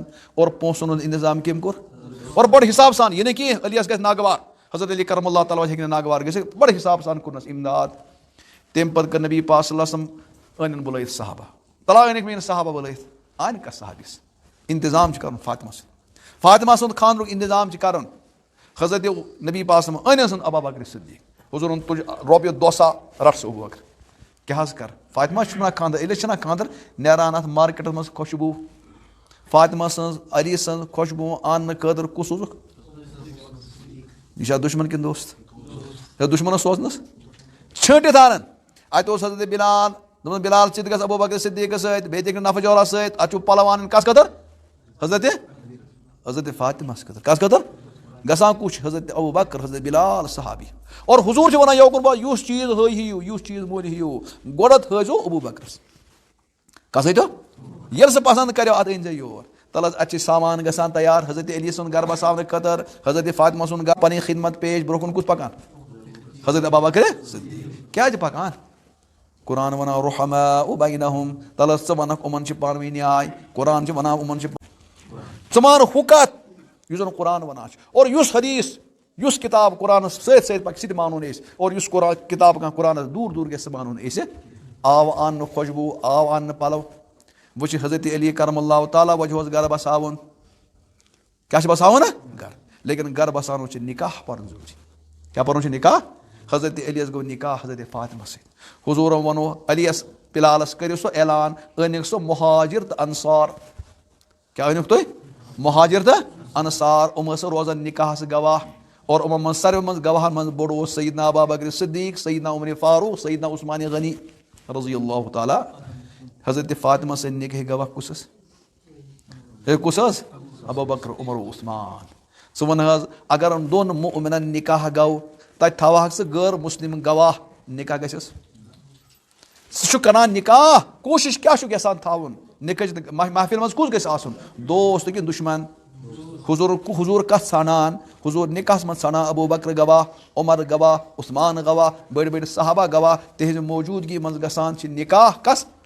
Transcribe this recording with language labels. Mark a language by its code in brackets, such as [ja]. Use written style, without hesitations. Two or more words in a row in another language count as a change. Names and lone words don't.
[ks] اور پونٛسن ہُنٛد اِنتظام کٔمۍ کوٚر؟ اور بڑٕ حساب سان, یہِ نہٕ کینٛہہ علیَس گژھِ ناگوار. حضرت علی کرم اللہ تعالیٰ ہیٚکہِ نہٕ ناگوار گٔژھِتھ, بڑٕ حساب سان کوٚرنس اِمداد. تمہِ پتہٕ کٔر نبی پاک [ar] صلی اللہ علیہ وسلم [ks] أنِن بُلٲیِتھ صحابہ. تلا أنِکھ میٲنۍ صحابہ بُلٲیِتھ. آنہِ کتھ صحابِس انتظام چھُ کرُن فاطمہ سُنٛد. فاطمہ سُنٛد خانٛدرُک انتظام چھُ کرُن. حضرت نبی پاک [ar] صلی اللہ علیہ وسلم [ks] أنِن ابوٗ بکر صدیٖق. حضوٗرن تُج رۄپیہِ 200 رٹ سُہ ابوٗ بکر. کیٛاہ حظ کر؟ فاطمہ چھُ ونان خانٛدر, علیَس چھُنہ خانٛدر نیران اتھ مارکیٹس منٛز خوشبوٗ. فاطمہ سٕنٛز علی سٕنٛز خوشبوٗ اننہٕ خٲطرٕ کُس سوٗزُکھ؟ یہِ چھا دُشمن کِنہٕ دوست؟ دُشمنس سوزنس چھٲنٹِتھ انن. اتہِ اوس حضرت بلال. دوٚپُن بلال ژٕ تہِ گژھ ابوٗ بکر صدیٖقس سۭتۍ, بیٚیہِ تہِ نفجولہ سۭتۍ. اتہِ چھُ پلو انٕنۍ کس خٲطرٕ؟ حضرت فاطمہس خٲطرٕ. کس خٲطرٕ؟ گژھان کُس چھُ؟ حضرت ابوٗ بکر, حضرت بلال صحابی. اور حضوٗر چھِ ونان یوکُن با یُس چیٖز ہیٚیِو, یُس چیٖز مٔلۍ ہیٚیِو, گۄڈٕ تھٲیزیو ابوٗ بکرس. کس ہیٚتو؟ ییٚلہِ سُہ پسنٛد کریو ادٕ أنۍ زِ یور. تل حظ اتہِ چھِ سامان گژھان تیار حضرت علی سُنٛد گرٕ بساونہٕ خٲطرٕ. حضرت فاطمہ سُنٛد گرٕ پنٕنۍ خدمت پیش. برونٛہہ کُن کُس پکان؟ حضرت ابوٗ بکر صدیٖق. کیازِ پکان؟ قرآن ونان [ar] رحما بینہُم. [ks] تل حظ ژٕ ونکھ یِمن چھِ پانہٕ ؤنۍ نیاے. قرآن چھِ ونان یِمن چھِ. ژٕ مان ہُہ کتھ یُس زن قرآن ونان چھُ, اور یُس حدیث یُس کِتاب قرآنس سۭتۍ سۭتۍ پکہِ سُہ تہِ مانون أسۍ. اور یُس قرآن کِتاب کانٛہہ قرآنس دوٗر دوٗر گژھِ سُہ مانون أسۍ. آو اننہٕ خوشبوٗ, آو اننہٕ پلو. وچھ حضرت علی کرم اللہ تعالیٰ وجہس گھر بساون کیا بساون گھر لیکن گھر بسانو نکاح پرن ضروری کیا پرن نکاح حضرت علیس گو نکاح حضرت فاطمہ سۭتۍ حضورن ونو علیس پلالس کٔرِو سُہ اعلان أنِکھ سُہ مہاجر تہٕ انصار کیا أنِکھ تُہۍ مہاجر تہٕ انصار ٲسۍ روزان نکاحس گواہ اور یِمن منٛز ساروی منٛز گواہن منٛز بوٚڑ اوس سیدنا ابا بکر صدیق سیدنا عمر فاروق سیدنا عثمان غنی [ar] رضی اللہ تعالیٰ [ks] حضرت فاطمہ سٕنٛدۍ نکاح گواہ کُس کُس حظ ابو بکر عمر و عثمان ژٕ وَن حظ اگر دۄن مؤمنن نکاح گوٚو تتہِ تھاوہکھ ژٕ غٲر مسلم گواہ نکاح گژھٮ۪س سُہ چھُ کران نکاح کوٗشش کیاہ چھُکھ یژھان تھاوُن نکاحٕچ محفِل منٛز کُس گژھِ آسُن دوست کِنہٕ دُشمن حضوٗر کتھ ژھانڈان حضوٗر نکاحس منٛز ژھانڈان ابو بکر گواہ عمر گواہ عثمان گواہ بٔڑۍ بٔڑۍ صحابہ گواہ تِہنٛزِ موجوٗدگی منٛز گژھان چھِ نکاح کس